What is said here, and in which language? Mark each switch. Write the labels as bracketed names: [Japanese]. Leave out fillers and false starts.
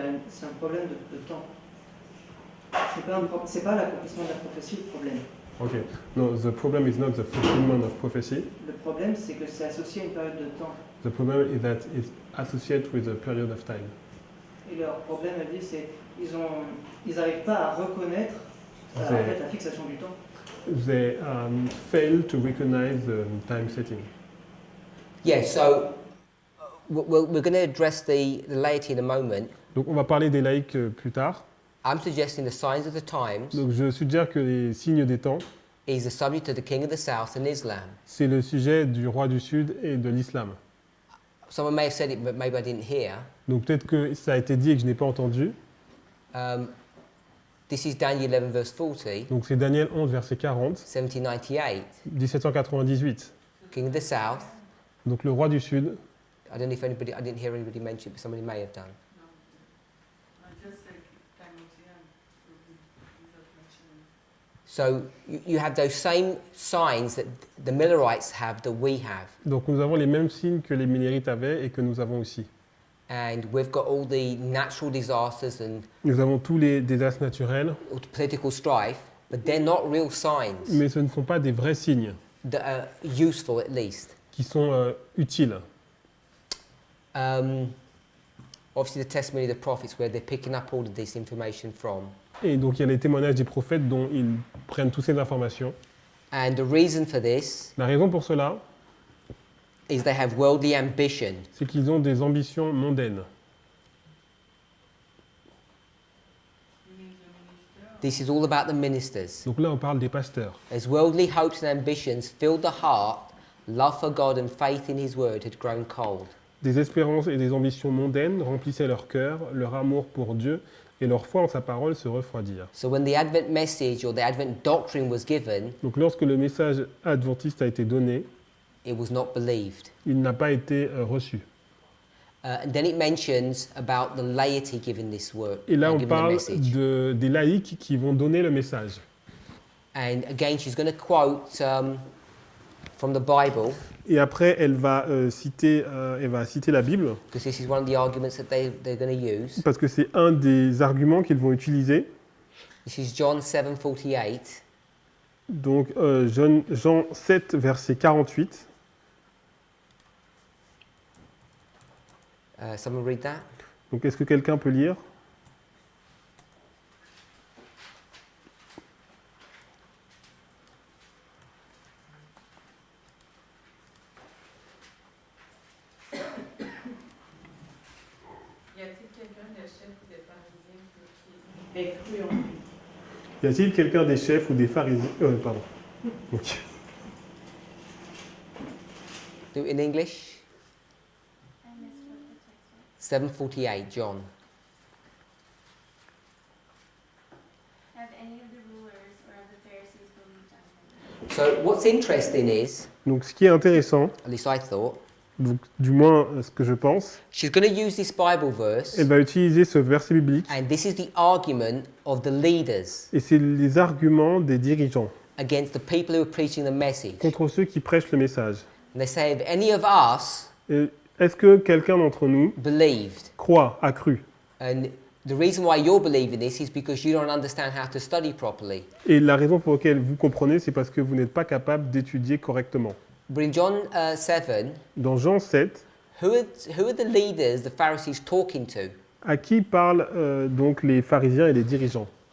[French] C'est un problème de temps. C'est pas l'accomplissement de la prophétie le problème. [English] Okay, no, the problem is not the fulfillment of prophecy. [French] Le problème c'est que c'est associé à une période de temps. [English] The problem is that it's associated with a period of time. [French] Et leur problème, elle dit, c'est ils n'arrivent pas à reconnaître en fait, la fixation du temps. [English] They fail to recognize the time setting. Yeah, so we're going to address the laity in a moment. [French] Donc on va parler des laïcs plus tard. [English] I'm suggesting the signs of the times [French] Donc je suggère que les signes des temps, [English] is the subject of the king of the south and Islam. [French] c'est le sujet du roi du Sud et de l'islam. [English] Someone may have said it, but maybe I didn't hear. [French] Donc peut-être que ça a été dit et que je n'ai pas entendu. [English] This is Daniel 11 verse 40, [French] Donc c'est Daniel 11, verset 40, [English] 1798. [French] 1798. [English] King of the south. [French] Donc le roi du Sud. [English] I don't know if anybody, I didn't hear anybody mention it, but somebody may have done. I just say Timothy without mentioning. So you have those same signs that the Millerites have that we have. [French] Donc nous avons les mêmes signes que les Millérites avaient et que nous avons aussi. [English] And we've got all the natural disasters and [French] Nous avons tous les désastres naturels, [English] all the political strife, but they're not real signs [French] mais ce ne sont pas des vrais signes [English] that are useful at least. [French] qui sont utiles. [English] Obviously, the testimony of the prophets, where they're picking up all of this information from. [French] Et donc il y a les témoignages des prophètes dont ils prennent toutes ces informations. [English] And the reason for this [French] La raison pour cela, [English] is they have worldly ambition. [French] c'est qu'ils ont des ambitions mondaines. [English] You mean the minister? This is all about the ministers. [French] Donc là, on parle des pasteurs. [English] As worldly hopes and ambitions filled the heart, love for God and faith in His word had grown cold. [French] Des espérances et des ambitions mondaines remplissaient leur cœur, leur amour pour Dieu et leur foi en sa parole se refroidirent. [English] So when the Advent message or the Advent doctrine was given, [French] Donc lorsque le message adventiste a été donné, [English] it was not believed. [French] il n'a pas été reçu. [English] And then it mentions about the laity giving this word, [French] Et là, on [English] giving the parle message. [French] des laïcs qui vont donner le message. [English] And again, she's going to quote from the Bible, [French] Et après, elle va citer la Bible, [English] because this is one of the arguments that they're going to use. [French] parce que c'est un des arguments qu'ils vont utiliser. [English] This is John 7:48. [French] Donc Jean 7, verset 48. [English] Someone read that? [French] Donc est-ce que quelqu'un peut lire? Y a-t-il quelqu'un des chefs ou des pharisiens qui Est cru en lui. Y a-t-il quelqu'un des chefs ou des pharisiens pardon. [English] Ok. Do it in English. I missed what the text was. 7:48, John. Have any of the rulers or of the Pharisees believed on him? So what's interesting is, [French] Donc ce qui est intéressant, [English] at least I thought, [French] donc, du moins ce que je pense, [English] she's going to use this Bible verse, [French] elle va utiliser ce verset biblique [English] and this is the argument of the leaders [French] et c'est les arguments des dirigeants [English] against the people who are preaching the message. [French] contre ceux qui prêchent le message. [English] And they say, if any of us [French] Et est-ce que quelqu'un d'entre nous [English] believed, [French] croit, a cru? [English] and the reason why you're believing this is because you don't understand how to study properly. [French] Et la raison pour laquelle vous comprenez, c'est parce que vous n'êtes pas capable d'étudier correctement. [English] But in John 7, [French] Dans Jean 7, [English] who are the leaders the Pharisees talking to? [French] à qui parlent donc les pharisiens et les dirigeants?